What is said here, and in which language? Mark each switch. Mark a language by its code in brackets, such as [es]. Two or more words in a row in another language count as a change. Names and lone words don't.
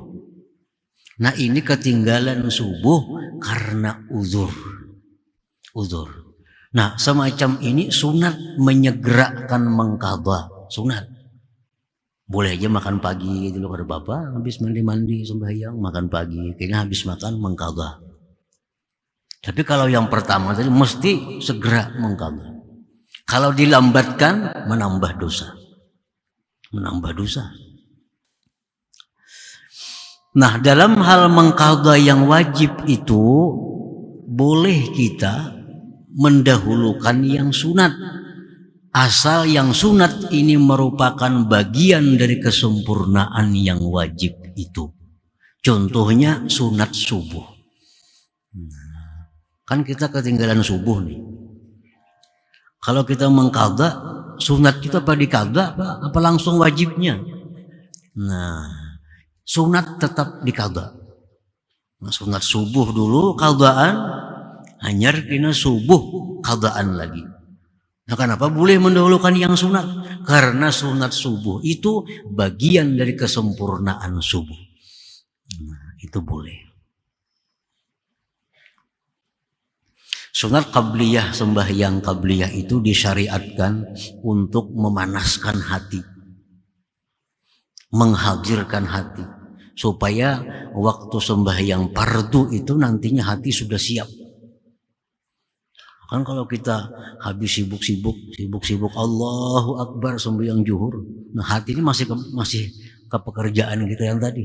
[id] Nah, ini ketinggalan subuh karena uzur. Uzur. Nah, semacam ini sunat menyegerakan mengqadha, sunat. Boleh aja makan pagi dulu kada bapak, habis mandi sembahyang makan pagi, kayaknya habis makan mengqadha. Tapi kalau yang pertama tadi mesti segera mengqadha. Kalau dilambatkan menambah dosa. Menambah dosa. Nah, dalam hal mengqadha yang wajib itu boleh kita mendahulukan yang sunat, asal yang sunat ini merupakan bagian dari kesempurnaan yang wajib itu. Contohnya sunat subuh. Kan kita ketinggalan subuh nih. Kalau kita mengqadha, sunat kita apa diqadha apa langsung wajibnya? Nah, sunat tetap diqadha. [bjn] Nah, sunat subuh dulu qadhaan, hanyar kena subuh qadhaan lagi. [id] Nah, kenapa boleh mendahulukan yang sunat? Karena sunat subuh itu bagian dari kesempurnaan subuh. Nah, itu boleh. Sunat qabliyah, sembahyang qabliyah itu disyariatkan untuk memanaskan hati, menghadirkan hati, supaya waktu sembahyang fardu itu nantinya hati sudah siap. Kan kalau kita habis sibuk [ar] الله أكبر [id] sembahyang zuhur, nah hati ini masih ke pekerjaan kita yang tadi.